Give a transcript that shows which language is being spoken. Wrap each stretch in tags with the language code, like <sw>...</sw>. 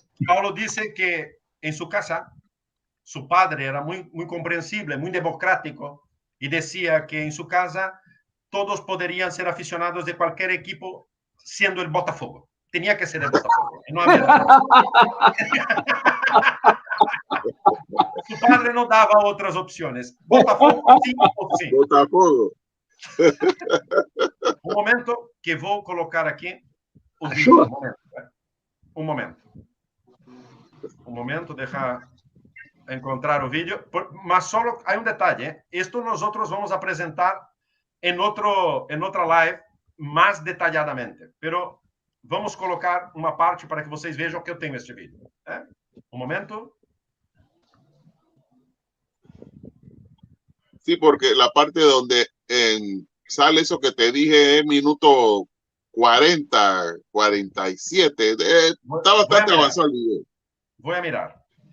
<pt>Paulo disse que em sua casa, seu padre era muito compreensível, muito democrático, e dizia que em sua casa todos poderiam ser aficionados de qualquer equipo, sendo el Botafogo.</pt> <es>Tenía que ser el Botafogo. No había... Su padre no daba otras opciones. Botafogo, sí o sí. Botafogo. Un momento que voy a colocar aquí. Un momento, deja encontrar el vídeo. Mas solo hay un detalle. Esto nosotros vamos a presentar en otra live</es> <pt>mais detalhadamente. Pero vamos colocar uma parte para que vocês vejam que eu tenho este vídeo. Um momento.</pt> <es>Sí, porque la parte donde sale eso que te dije es minuto 40, 47. Está bastante avanzado el video. Voy a mirar.</es>